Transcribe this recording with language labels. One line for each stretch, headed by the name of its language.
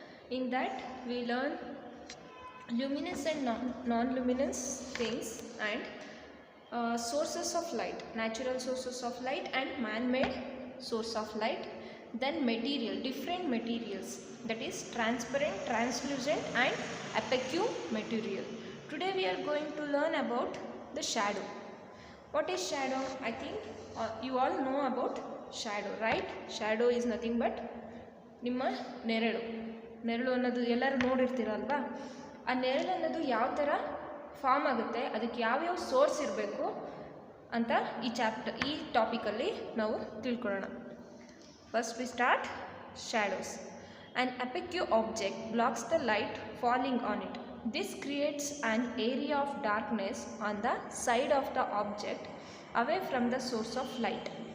English: In that we learned luminous and non-luminous things and sources of light, natural sources of light and man-made source of light. Then material, different materials, that is transparent, translucent and opaque material. Today we are going to learn about the shadow. What is shadow? I think you all know about shadow, right? Shadow is nothing but
Kannada: ನಿಮ್ಮ ನೆರಳು ಅನ್ನೋದು ಎಲ್ಲರೂ ನೋಡಿರ್ತೀರಲ್ವಾ. ಆ ನೆರಳು ಅನ್ನೋದು ಯಾವ ಥರ form ಆಗುತ್ತೆ, ಅದಕ್ಕೆ ಯಾವ್ಯಾವ ಸೋರ್ಸ್ ಇರಬೇಕು ಅಂತ ಈ ಟಾಪಿಕಲ್ಲಿ ನಾವು ತಿಳ್ಕೊಳ್ಳೋಣ.
English: First we start shadows. An opaque object blocks the light falling on it. This creates an area of darkness on the side of the object away from the source of light.